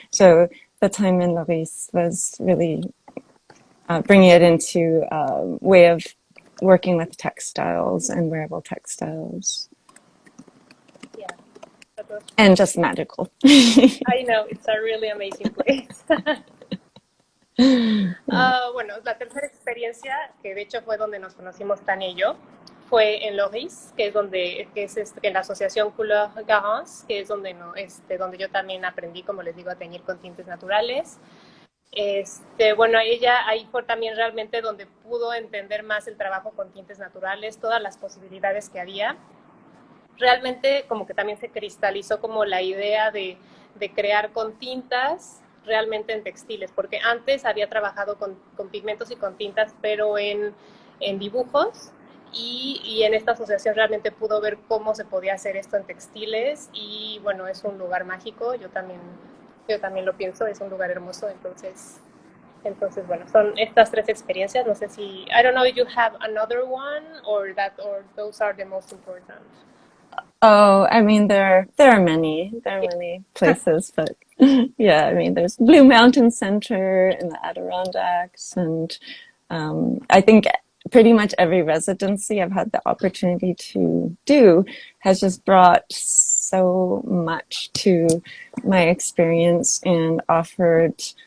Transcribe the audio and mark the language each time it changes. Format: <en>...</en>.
<en>So the time in Loris was really bringing it into a way of working with textiles and wearable textiles. Yeah, and just magical. I know, it's a really amazing place.</en> <es>Bueno, la tercera experiencia, que de hecho fue donde nos conocimos Tania y yo, fue en Loris, que es donde en la asociación Couleur Garance, que es donde donde yo también aprendí, como les digo, a teñir con tintes naturales. Bueno, ella ahí fue también realmente donde pudo entender más el trabajo con tintes naturales, todas las posibilidades que había. Realmente como que también se cristalizó como la idea de crear con tintas realmente en textiles, porque antes había trabajado con pigmentos y con tintas, pero en dibujos, y en esta asociación realmente pudo ver cómo se podía hacer esto en textiles, y bueno, es un lugar mágico, yo también lo pienso, es un lugar hermoso, entonces bueno, son estas tres experiencias, no sé si,</es> <en>I don't know if you have another one, or those are the most important. Oh, I mean, there are many places, but yeah, I mean, there's Blue Mountain Center in the Adirondacks, and I think pretty much every residency I've had the opportunity to do has just brought so much to my experience and offered</en>